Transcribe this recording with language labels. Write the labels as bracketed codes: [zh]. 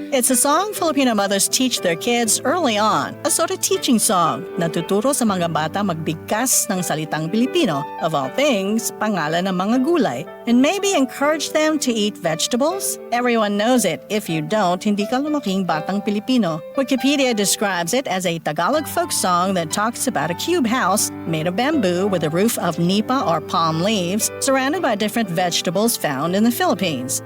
[en] It's a song Filipino mothers teach their kids early on. A sort of teaching song. [tl] Natuturo sa mga bata magbigkas ng salitang Pilipino. [en] Of all things, [tl] pangalan ng mga gulay. [en] And maybe encourage them to eat vegetables? Everyone knows it. If you don't, [tl] hindi ka lumaking batang Pilipino. [en] Wikipedia describes it as a Tagalog folk song that talks about a cube house made of bamboo with a roof of nipa or palm leaves, surrounded by different vegetables found in the Philippines.